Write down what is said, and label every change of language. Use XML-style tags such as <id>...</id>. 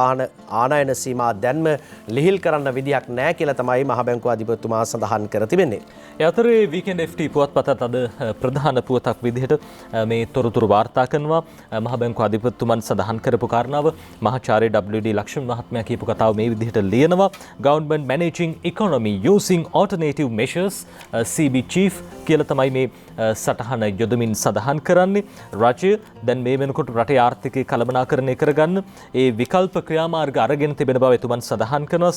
<si>වාහන ආනයන සීමා දැන්ම ලිහිල් කරන්න විදියක් නැහැ කියලා තමයි මහ බැංකුව අධිපතිතුමා සඳහන් කර තිබෙන්නේ. ඒ අතරේ වීකෙන්ඩ් FT පුවත්පතත් අද ප්‍රධාන පුවතක් විදිහට මේ තොරතුරු වාර්තා කරනවා. මහ බැංකුව අධිපතිතුමන් සඳහන් කරපු කාරණාව මහාචාර්ය WD ලක්ෂ්මන් මහත්මයා කියපු කතාව මේ විදිහට ලියනවා.</si> <en>Government managing economy using alternative measures CB chief</en> <si>කියලා තමයි මේ සටහන යොදමින් සඳහන් කරන්නේ. රජය දැන් මේ වෙනකොට රටේ ආර්ථිකය කළමනාකරණය කරගන්න ඒ විකල්ප ක්‍රියාමාර්ග අරගෙන තිබෙන බව එතුමන් සඳහන් කරනවා.</si>